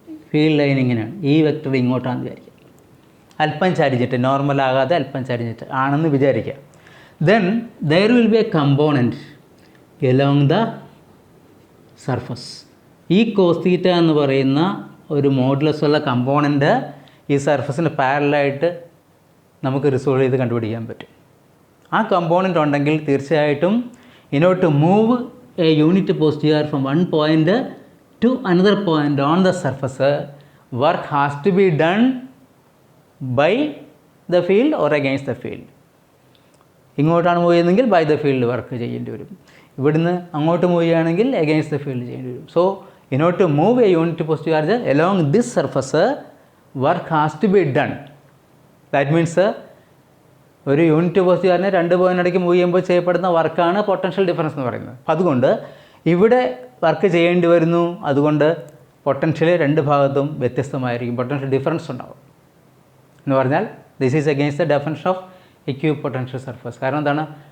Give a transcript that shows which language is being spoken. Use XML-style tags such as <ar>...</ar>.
<ml>Field line ഇങ്ങനെയാണ്, ഈ vector ഇങ്ങോട്ടാണെന്ന് വിചാരിക്കുക. അല്പം ചരിഞ്ഞിട്ട്, നോർമൽ ആകാതെ അല്പം ചരിഞ്ഞിട്ട് ആണെന്ന് വിചാരിക്കുക.</ml> <en>Then there will be a component along the surface.</en> <ml>ഈ കോസ് തീറ്റ എന്ന് പറയുന്ന ഒരു മോഡുലസ് ഉള്ള കമ്പോണൻറ്റ് ഈ സർഫസിന് പാരലായിട്ട് നമുക്ക് റിസോൾവ് ചെയ്ത് കണ്ടുപിടിക്കാൻ പറ്റും. ആ കമ്പോണൻറ്റ് ഉണ്ടെങ്കിൽ തീർച്ചയായിട്ടും</ml> <en>in order to move a unit positive charge from one point to another point on the surface, work has to be done by the field or against the field.</en> <ml>ഇങ്ങോട്ടാണ് move ചെയ്യുന്നതെങ്കിൽ</ml> <en>by the field</en> <ml>work ചെയ്യേണ്ടി വരും. ഇവിടുന്ന് അങ്ങോട്ട് move ചെയ്യുകയാണെങ്കിൽ</ml> <en>against the field</en> <ml>ചെയ്യേണ്ടി വരും.</ml> <en>So in order to move a unit positive charge along this surface, work has to be done. That means</en> <ml>ഒരു യൂണിറ്റ് പോസിറ്റീവ് ചാർജിനെ രണ്ട് പോയിൻ്റ് ഇടയ്ക്ക് മൂവ് ചെയ്യുമ്പോൾ ചെയ്യപ്പെടുന്ന വർക്കാണ് പൊട്ടൻഷ്യൽ ഡിഫറൻസ് എന്ന് പറയുന്നത്. അതുകൊണ്ട് ഇവിടെ വർക്ക് ചെയ്യേണ്ടി വരുന്നു. അതുകൊണ്ട് പൊട്ടൻഷ്യൽ രണ്ട് ഭാഗത്തും വ്യത്യസ്തമായിരിക്കും, പൊട്ടൻഷ്യൽ ഡിഫറൻസ് ഉണ്ടാകും. എന്ന് പറഞ്ഞാൽ</ml> <en>This is against the definition of equipotential surface.</en> <ml>കാരണം എന്താണ്?</ml>